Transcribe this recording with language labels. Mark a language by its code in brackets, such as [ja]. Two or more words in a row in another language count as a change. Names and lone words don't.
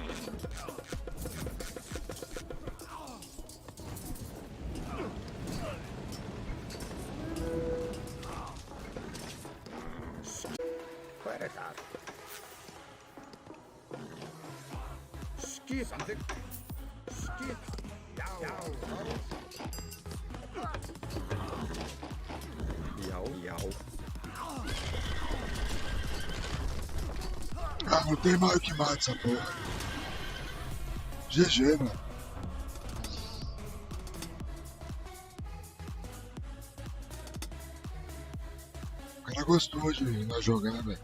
[is] Hver er það? Skipan. Samþykkt. Skipan. Já. Já. [pt] Ah, não tem mais o que mata essa porra. GG, mano. O cara gostou de nós jogar, velho.